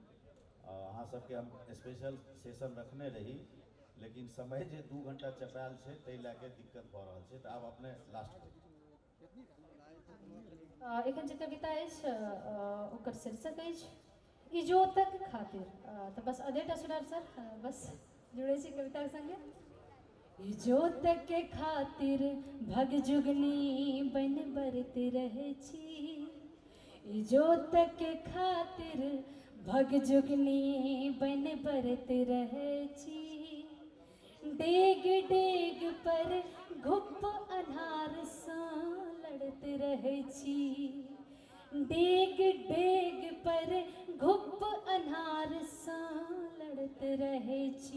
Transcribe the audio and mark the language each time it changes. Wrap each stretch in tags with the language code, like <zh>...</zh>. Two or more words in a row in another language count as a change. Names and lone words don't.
<mai>अहाँ सबके हम</mai> <en>special session</en> <mai>रखने रही, लेकिन समय जे 2 घंटा चपायल छै ताहि लए के दिक्कत भऽ रहल छै, तऽ आब अपने लास्ट एखन जे कविता अछि ओकर शीर्षक अछि इजोतक खातिर। तऽ बस अधेटा सुनाब सर, बस जुड़े छी कविता के संगे। इजोतक के खातिर भग जुगनी बन बरत रहे छी, इजोतक के खातिर भग जुगनी बन बरत रहे छी। डेग डेग पर घुप अन्हार सा लड़त रहे छी, डेग डेग पर घुप अन्हार सा लड़त रहे छी।</mai>